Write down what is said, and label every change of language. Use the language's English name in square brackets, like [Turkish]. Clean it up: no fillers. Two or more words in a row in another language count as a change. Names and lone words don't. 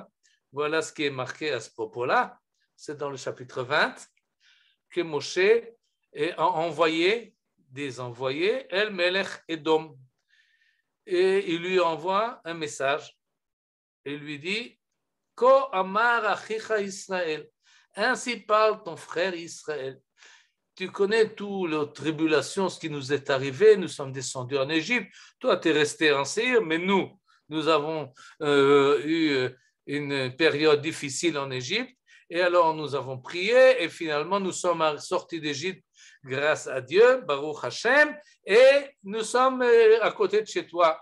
[French] Voilà ce qui est marqué à ce propos-là. C'est dans le chapitre 20 que Moshe a envoyé des envoyés, [Hebrew] אל מלך אדום. [French] Et il lui envoie un message. Et il lui dit, [Hebrew] כה אמר אחיך ישראל. [French] Ainsi parle ton frère Israël. Tu connais toutes les tribulations, ce qui nous est arrivé. Nous sommes descendus en Égypte. Toi, tu es resté en Séir, mais nous avons eu une période difficile en Égypte. Et alors, nous avons prié et finalement, nous sommes sortis d'Égypte grâce à Dieu, [Hebrew] ברוך השם, [French] et nous sommes à côté de chez toi.